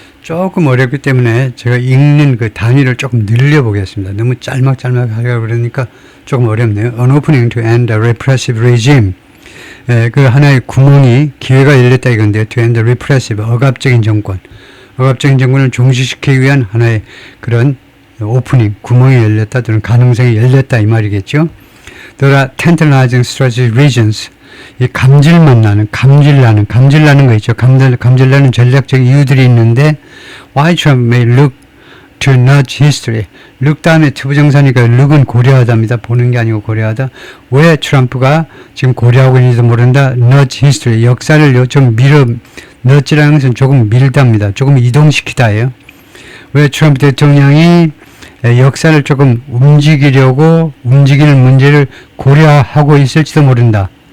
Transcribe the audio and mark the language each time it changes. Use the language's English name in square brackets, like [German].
[Korean] 조금 어렵기 때문에 제가 읽는 그 단위를 조금 늘려보겠습니다. 너무 짤막짤막 하려고 그러니까 조금 어렵네요. [English] An opening to end a repressive regime. [Korean] 예, 그 하나의 구멍이, 기회가 열렸다 이건데요. [English] To end a repressive, [Korean] 억압적인 정권. 억압적인 정권을 종식시키기 위한 하나의 그런 오프닝, 구멍이 열렸다 또는 가능성이 열렸다 이 말이겠죠. [English] There are tantalizing strategic regions. [Korean] 이 감질나는 거 있죠. 감질나는 전략적 이유들이 있는데, [English] why Trump may look to nudge history. [Korean] look 다음에 투부정사니까 look은 고려하다입니다. 보는 게 아니고 고려하다. 왜 트럼프가 지금 고려하고 있는지도 모른다. [English] nudge history. [Korean] 역사를 좀 nudge라는 것은 조금 밀답니다. 조금 이동시키다예요. 왜 트럼프 대통령이 역사를 조금 움직이는 문제를 고려하고 있을지도 모른다.